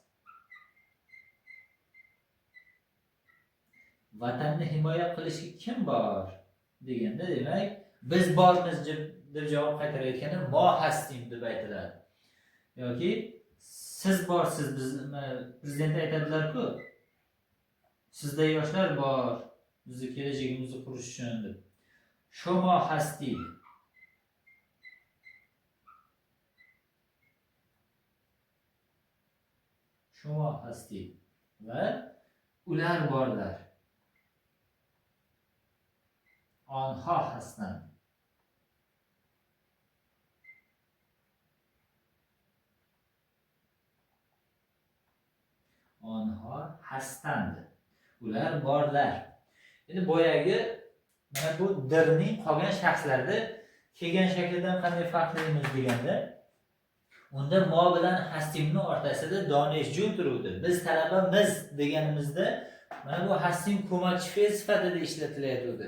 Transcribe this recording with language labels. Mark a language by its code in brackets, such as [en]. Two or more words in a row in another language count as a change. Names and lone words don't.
[uz] Vatanni himoya qilishga kim bor deganda, demak, biz bormiz deb javob qaytarayotganda [fa] ما هستیم [uz] deb aytiladi. Yoki siz borsiz, biz prezident aytadilar-ku, sizda yoshlar bor, bizni kelajagimizni qurish uchun deb. [fa] شما هستید. شما هستید و [uz] ular borlar. [fa] آنها هستند. آنها هستند. [uz] ular borlar. Endi boyagi mana bu dirning qolgan shaxslarda kelgan shaklidan qanday farqlaymiz deganda, unda mo bilan hastimni o'rtasida donishju turuvdi. Biz talabamiz deganimizda mana bu hastim ko'makchi fe'l sifatida ishlatilayotdi.